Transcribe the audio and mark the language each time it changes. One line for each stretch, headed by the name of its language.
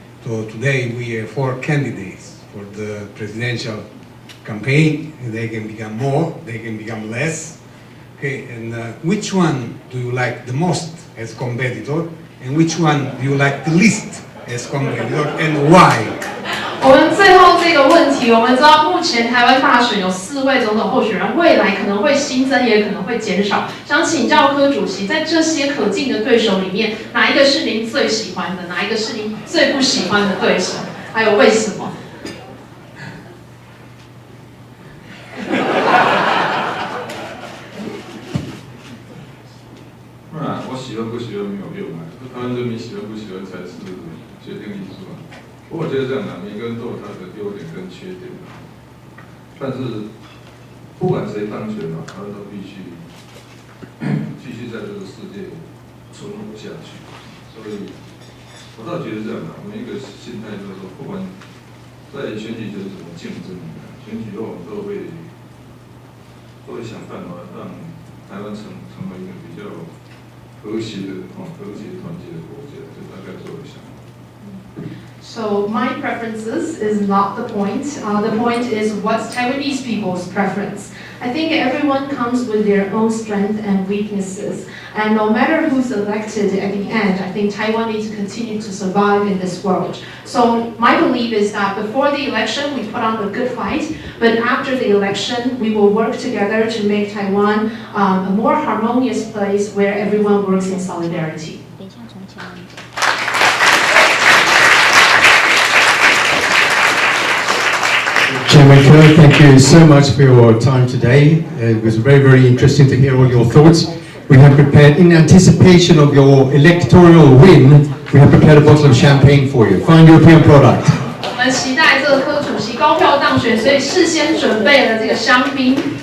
English: So today we have 4 candidates for the presidential campaign. They can become more, they can become less. Okay, and which one do you like the most as competitor, and which one do you like the least as competitor, and why?
Chinese: 我们最后这个问题，我们知道目前台湾大选有4位总统候选人，未来可能会新增，也可能会减少。想请教柯主席，在这些可敬的对手里面，哪一个是您最喜欢的？哪一个是您最不喜欢的对手？还有为什么？我喜欢不喜欢没有用啊，台湾人民喜欢不喜欢才是决定因素啊。不过我觉得这样啊，每个人都有他的优点跟缺点啊。但是不管谁当选啊，他都必须继续在这个世界存活下去。所以，我倒觉得这样啊，我们一个心态就是说，不管在选举前怎么竞争，选举后都会想办法让台湾成为一个比较和谐的、和谐团结的国家，这大概是我的想法。
English: So my preferences is not the point. The point is what's Taiwanese people's preference. I think everyone comes with their own strengths and weaknesses. And no matter who's elected at the end, I think Taiwan needs to continue to survive in this world. So my belief is that before the election, we put on a good fight. But after the election, we will work together to make Taiwan a more harmonious place where everyone works in solidarity. Chairman Kerr, thank you so much for your time today. It was very, very interesting to hear all your thoughts. We have prepared, in anticipation of your electoral win, we have prepared a bottle of champagne for you. Fine European product.
Chinese: 我们期待这个柯主席高票当选，所以事先准备了这个香槟。